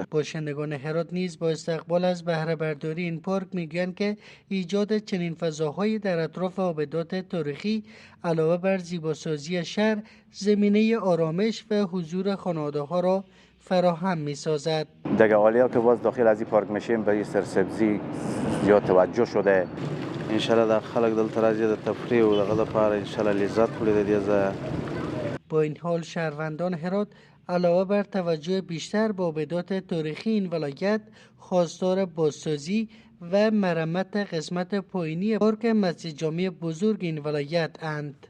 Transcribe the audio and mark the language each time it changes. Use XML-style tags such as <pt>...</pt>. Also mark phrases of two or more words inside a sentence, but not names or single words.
<fa>باشندگان هرات نیز با استقبال از بهره برداری این پارک میگویند که ایجاد چنین فضاهایی در اطراف آبدات تاریخی علاوه بر زیباسازی شهر زمینه آرامش و حضور خانواده‌ها را فراهم می‌سازد. دیگه حالا که باز داخل از این پارک میشیم به سرسبزی زیاد توجه شده.</fa> <ps>انشالله در خلق دلته راځي د تفریح و دغه لپاره انشالله لذت کړي د دې ځایه.</ps> <fa>با این حال شهروندان هرات علاوه بر توجه بیشتر به آبدات تاریخی این ولایت خواستار بازسازی و مرمت قسمت پایینی پارک مسجد جامع بزرگ این ولایت اند.</fa>